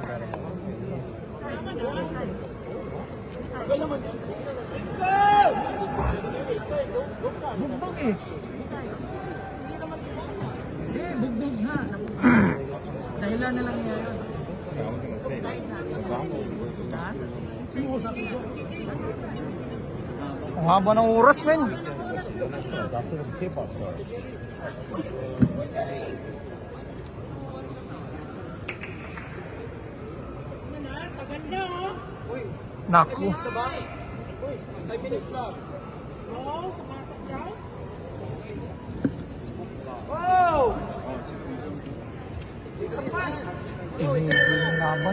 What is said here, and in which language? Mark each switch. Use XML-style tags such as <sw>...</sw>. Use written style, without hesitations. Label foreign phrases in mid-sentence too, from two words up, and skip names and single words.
<tl>Bugbog eh. Bugbog na. Dahilan na lang yan. Ang haba ng oras, men.</tl> <ko>나쁘면 테이프 없어.</ko> <tl>Naku. Tinigil yung laban.</tl>